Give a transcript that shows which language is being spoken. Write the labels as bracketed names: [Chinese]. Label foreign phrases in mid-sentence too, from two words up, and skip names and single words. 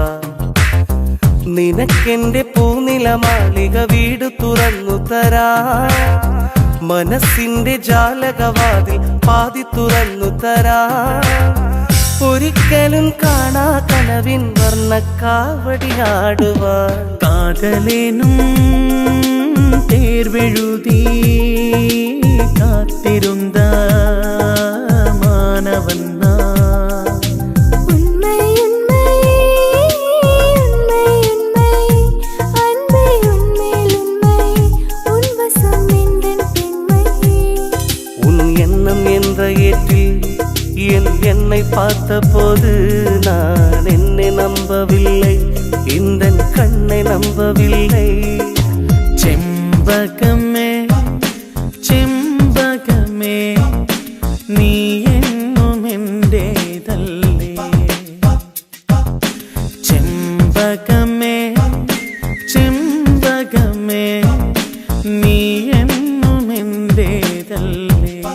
[Malayalam] നിനക്കെന്റെ പൂനിലമാളിക വീട് തുറന്നു തരാ, മനസ്സിന്റെ ജാലകവാതിൽ പാതി തുറന്നു തരാ. ഒരിക്കലും കാണാ കനവിൻ വർണ്ണക്കാവടിയാടുവാൻ. [Tamil] കാതലേനും தேர்வெழுதி காத்திருந்த மாணவன் உண்மை உண்மை உண்மை உண்மை அன்பே உண்மையில் உண்மை உன் வசம் எந்தன் பெண்மை. உன் எண்ணம் என்ற ஏற்றில் என் என்னை பார்த்த போது நான் என்னை நம்பவில்லை, இந்த கண்ணை நம்பவில்லை. [Malayalam] ചെമ്പകമേ ചെമ്പകമേ നീ എന്നും എന്റേതല്ലേ. ചെമ്പകമേ ചെമ്പകമേ നീ എന്നും എന്റേതല്ലേ.